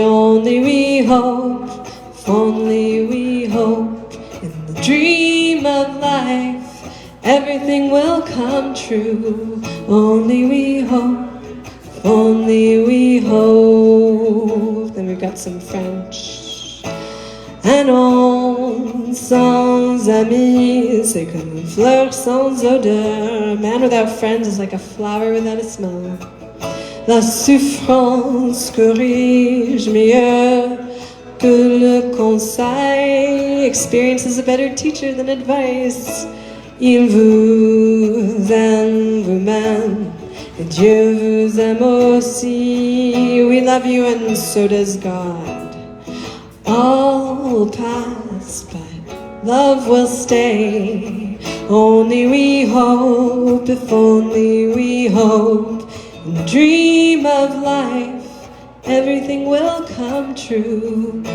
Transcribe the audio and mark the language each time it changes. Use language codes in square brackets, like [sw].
[en] Only we hope, if only we hope. Dream of life, everything will come true. Only we hope, only we hope. Then we've got some French. [fr] Un homme sans amis, c'est comme une fleur sans odeur. [en] A man without friends is like a flower without a smell. [fr] La souffrance corrige mieux que le conseil. [en] Experience is a better teacher than advice. [fr] Il vous aime vous-même, et Dieu vous aime aussi. [en] We love you and so does God. All will pass, but love will stay. Only we hope, if only we hope. In the dream of life, everything will come true.